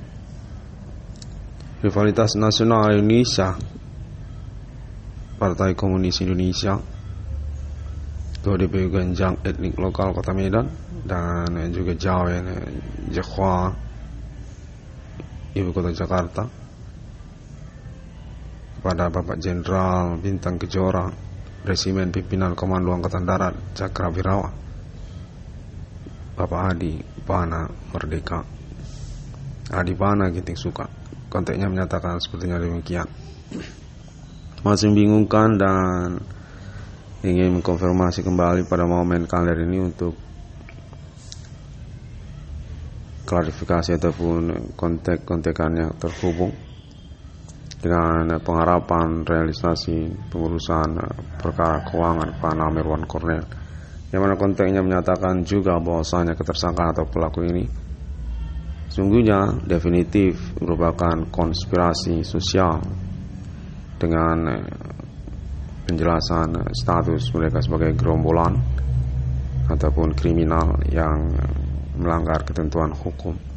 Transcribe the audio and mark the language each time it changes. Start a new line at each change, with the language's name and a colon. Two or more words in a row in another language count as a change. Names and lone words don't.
Indonesian: Rivalitas Nasional Indonesia, Partai Komunis Indonesia, Ketua DPU Ganjang Etnik Lokal Kota Medan, dan juga Jawen Jekhwa, Ibu Kota Jakarta, kepada Bapak Jenderal Bintang Kejora, Resimen Pimpinan Komando Angkatan Darat Cakrawirawa, Bapak Adi Bana Merdeka, Adi Bana Ginting Suka. Konteksnya menyatakan sepertinya demikian. Masih membingungkan dan ingin mengkonfirmasi kembali pada momen kalender ini untuk klarifikasi ataupun kontek-kontekannya terhubung dengan pengharapan realisasi pengurusan perkara keuangan Pak Irwan Cornel, yang mana konteksnya menyatakan juga bahwasanya ketersangkaan atau pelaku ini sungguhnya definitif merupakan konspirasi sosial dengan penjelasan status mereka sebagai gerombolan ataupun kriminal yang melanggar ketentuan hukum.